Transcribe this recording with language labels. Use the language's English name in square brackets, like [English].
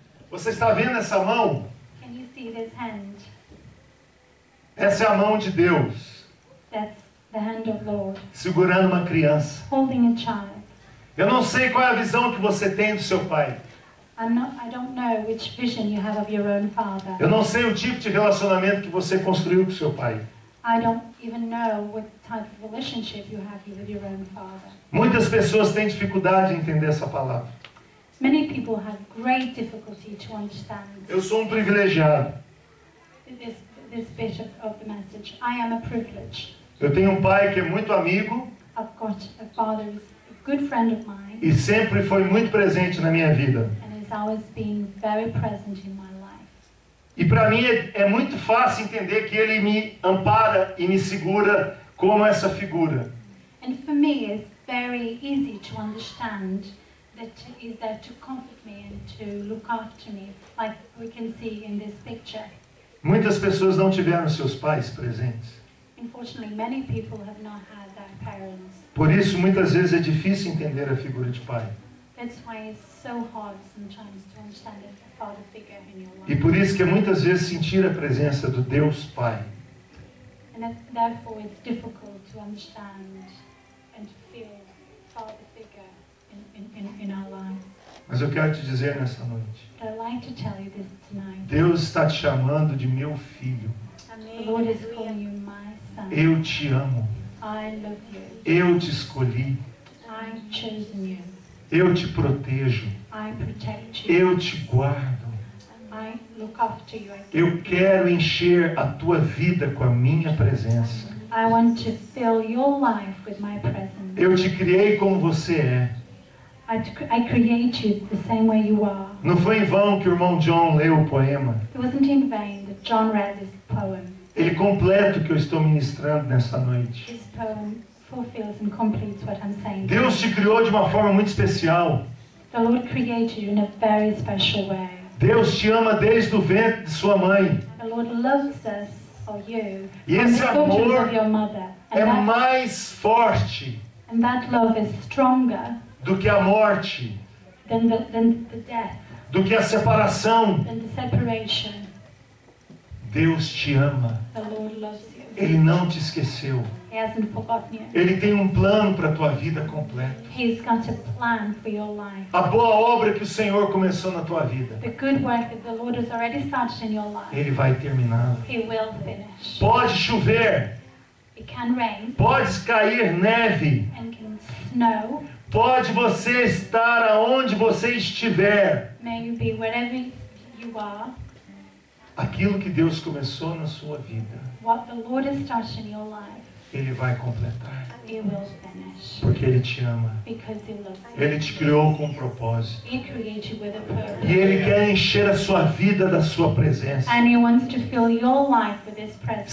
[Portuguese] Você está vendo essa mão? [English] Can you see this hand? [Portuguese] Essa é a mão de Deus, [English] That's the hand of Lord, [Portuguese] segurando uma criança. [English] holding a child. [Portuguese] Eu não sei qual é a visão que você tem do seu pai. [English] I don't know which vision you have of your own father. [Portuguese] Eu não sei o tipo de relacionamento que você construiu com seu pai. [English] I don't even know what type of relationship you have with your own father. [Portuguese] Muitas pessoas têm dificuldade em entender essa palavra. [English] Many people have great difficulty to understand [Portuguese] Eu sou um privilegiado. [English] this bit of the message. I am a privilege. [Portuguese] Eu tenho um pai que é muito amigo [English] I've got a father who's a good friend of mine [Portuguese] e sempre foi muito presente na minha vida. [English] and has always been very present in my life. [Portuguese] E para mim é muito fácil entender que ele me ampara e me segura como essa figura. [English] And for me, it's very easy to understand that is there to comfort me and to look after me, like we can see in this picture. [Portuguese] Muitas pessoas não tiveram seus pais presentes. [English] Unfortunately, many people have not had their parents. [Portuguese] Por isso, muitas vezes é difícil entender a figura de pai. [English] That's why it's so hard sometimes to understand a father figure in your [Portuguese] E [English] life. [Portuguese] por isso que é muitas vezes sentir a presença do Deus Pai. [English] And therefore it's difficult to understand and to feel father figure in our lives. [Portuguese] Mas eu quero te dizer nessa noite, [English] But I'd like to tell you this tonight. [Portuguese] Deus está te chamando de meu filho. [English] The Lord is calling you my son. [Portuguese] Eu te amo. [English] I love you. [Portuguese] Eu te escolhi. [English] I've chosen you. [Portuguese] Eu te protejo. [English] I protect you. [Portuguese] Eu te guardo. [English] I look after you. [Portuguese] Eu quero encher a tua vida com a minha presença. [English] I want to fill your life with my presence. [Portuguese] Eu te criei como você é. [English] I create you the same way you are. [Portuguese] Não foi em vão que o irmão John leu o poema. [English] It wasn't in vain that John read this poem. [Portuguese] Ele completa o que eu estou ministrando nessa noite. [English] This poem fulfills and completes what I'm saying. [Portuguese] Deus te criou de uma forma muito especial. [English] The Lord created you in a very special way. [Portuguese] Deus te ama desde o ventre de sua mãe. [English] The Lord loves us, or you, [Portuguese] E [English] from [Portuguese] esse [English] the cultures [Portuguese] amor [English] of your mother. [Portuguese] É mais forte [English] And that love is stronger [Portuguese] do que a morte, [English] than the death, [Portuguese] do que a separação. [English] than the separation. [Portuguese] Deus te ama. [English] The Lord loves you. [Portuguese] Ele não te esqueceu. [English] He hasn't forgotten you. [Portuguese] Ele tem um plano para a tua vida completa. [English] He's got a plan for your life. [Portuguese] A boa obra que o Senhor começou na tua vida, [English] The good work that the Lord has already started in your life, [Portuguese] Ele vai terminá-la. [English] He will finish. [Portuguese] Pode chover, [English] It can rain [Portuguese] pode cair neve, [English] and can snow. [Portuguese] pode você estar aonde você estiver. [English] May you be wherever you are. [Portuguese] Aquilo que Deus começou na sua vida, [English] What the Lord has started in your life, [Portuguese] Ele vai completar. [English] He will finish. [Portuguese] Porque Ele te ama. [English] Because He loves you. [Portuguese] Ele te criou com um propósito. [English] He created you with a purpose. [Portuguese] E Ele quer encher a sua vida da sua presença. [English] And He wants to fill your life with His presence.